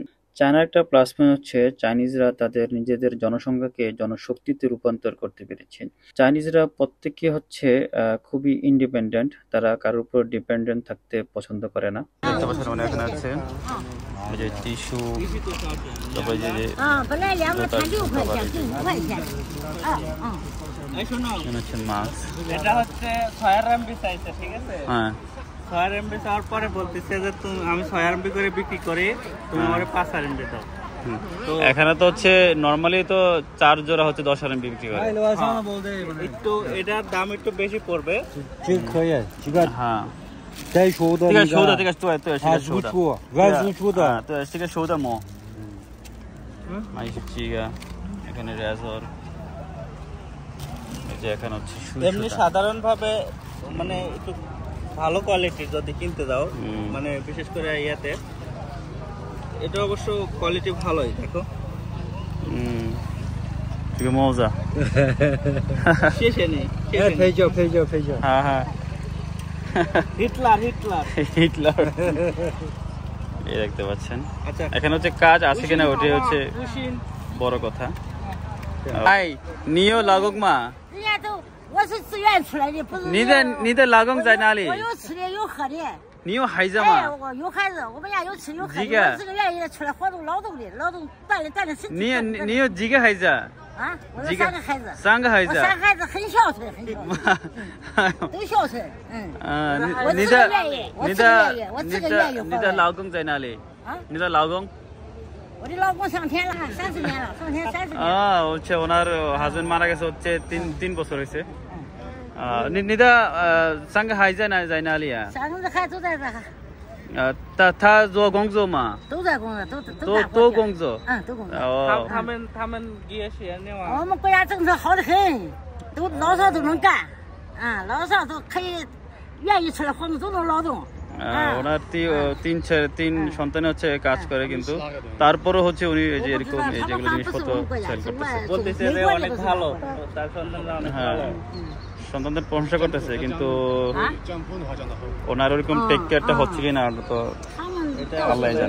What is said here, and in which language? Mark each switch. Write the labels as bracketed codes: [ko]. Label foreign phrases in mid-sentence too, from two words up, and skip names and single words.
[bn] চায়নার একটা [en] plus point [bn] হচ্ছে চাইনিজরা তাদের নিজেদের জনসংখ্যাকে জনশক্তিতে রূপান্তর করতে পেরেছে। চাইনিজরা প্রত্যেকে হচ্ছে খুবই ইন্ডিপেন্ডেন্ট, তারা কারোর উপর ডিপেন্ডেন্ট থাকতে পছন্দ করে না। দেখতে পাচ্ছেন উনি এখানে আছে এই যে টিস্যু, তারপরে যে [zh] 本来2个才6块钱，就5块钱。 [bn] এই শোনো, হচ্ছে মাছ। এটা হচ্ছে 6 RMB চাইছে, ঠিক আছে? হ্যাঁ, 6 RMB চাওয়ার পরে বলতেছে যে আমি 6 RMB করে বিক্রি করি, তুমি আমারে 5 RMB দাও। তো এখানে তো হচ্ছে নরমালি তো 4 জোড়া হচ্ছে 10 RMB বিক্রি করে। একটু এটার দাম একটু বেশি পড়বে। হ্যাঁ， [zh] 再说的这个熟的，这个对，是个熟的，软酥酥的，对，是个熟的馍。还有这个， [bn] এখানে রেজর, এই যে এখানে হচ্ছে এমনি সাধারণভাবে মানে একটু ভালো কোয়ালিটির যদি কিনতে যাও, মানে বিশেষ করে ইয়াতে, এটা অবশ্য কোয়ালিটি ভালোই। দেখো [zh] 这个帽子，谢谢你，配角， [bn] হ্যাঁ হ্যাঁ হিটলার হিটলার। এই দেখতে পাচ্ছেন, আচ্ছা এখানে হচ্ছে কাজ আছে কিনা ওটাই হচ্ছে বড় কথা। [zh] 哎，你有老公吗？人家都，我是自愿出来的，不是。你的老公在哪里？我有吃的有喝的。你有孩子哎，吗？我有孩子，我们家有吃有喝的。几个我自个愿意出来活动劳动的，劳动锻炼身体。你有几个孩子？啊，我有几个 3个孩子。 3个孩子。我3个孩子很孝顺，都孝顺。我你自个愿意，我自个愿意，我自个愿意。你的老公在哪里？啊？你的老公？我的老公上天了，30年了，上天30年。 [bn] হচ্ছে ওনার হাজবেন্ড মারা গেছে হচ্ছে 3 বছর হয়েছে। [zh] 你的3个孩子在哪里啊 3个孩子都在这。他做工作吗？都在工作，都工作。都工作。他们也学那玩意儿。我们国家政策好得很，都老少都能干，老少都可以愿意出来活动，都能劳动。 [bn] ওনার 3 সন্তান হচ্ছে কাজ করে, কিন্তু তারপরও হচ্ছে উনি এই যে এরকম এই যেগুলো জিনিসপত্র সেল করতেছে, বলতেছে যে অনেক ভালো, তার সন্তানরা অনেক ভালো। সন্তানদের প্রশংসা করতেছে, কিন্তু ওনার ওরকম [en] take care [bn] হচ্ছে কিনা তো আল্লাহ জানে।